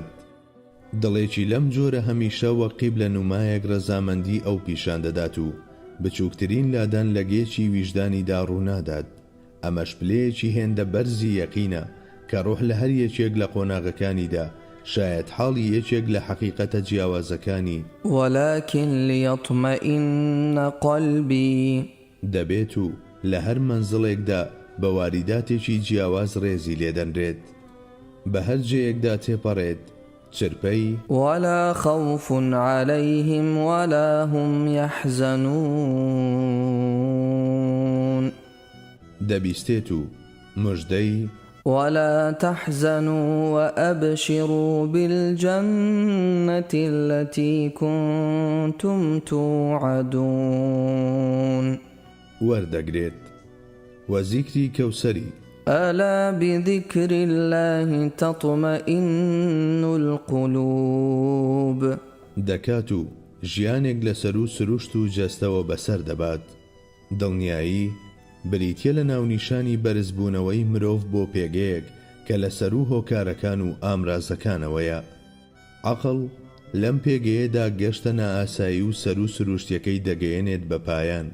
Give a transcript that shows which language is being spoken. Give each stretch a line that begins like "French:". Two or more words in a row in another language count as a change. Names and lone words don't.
Central Kurdish: دڵێکی لەم جۆرە هەمیشە وەقیب لە نومایەک ڕەزامەندی ئەو پیشان دەدات و بچووکترین لادان لە گێچی ویژدانیدا ڕوونادات. ئەمەش پلەیەکی هێندە بەرزی یەقینە کە ڕۆح لە هەر یەکێک لە قۆناغەکانیدا شاید حاڵی یەکێک لە حەقیقەتە جیاوازەکانی
Arabic: ولكن ليطمئن قلبي
Central Kurdish: دەبێت و لە هەر مەنزڵێکدا بە واریداتێکی جیاواز ڕێزی لێدەنرێت، بە هەر جێیەکدا تێپەڕێت، چرپەی
Arabic: ولا خوف عليهم ولا هم يحزنون
Central Kurdish: دەبیستێت و مژدەی
Arabic: ولا تحزنوا وأبشروا بالجنة التي كنتم توعدون
Central Kurdish: وەردەگرێت وەزیکری کەوسەری
Arabic: ألا بذكر الله تطمئن القلوب
Central Kurdish: دەکات و ژیانێک لەسەر و سروشت و جەستەوە بەسەر دەبات. دڵنیایی بریتیە لە ناونیشانی بەرزبوونەوەی مرۆڤ بۆ پێگەیەک کە لەسەر و هۆکارەکان و ئامرازەکانەوەیە. عەقڵ لەم پێگەیەدا گەشتە نائاسایی و سەر و سروشتیەکەی دەگەیەنێت بە پایان.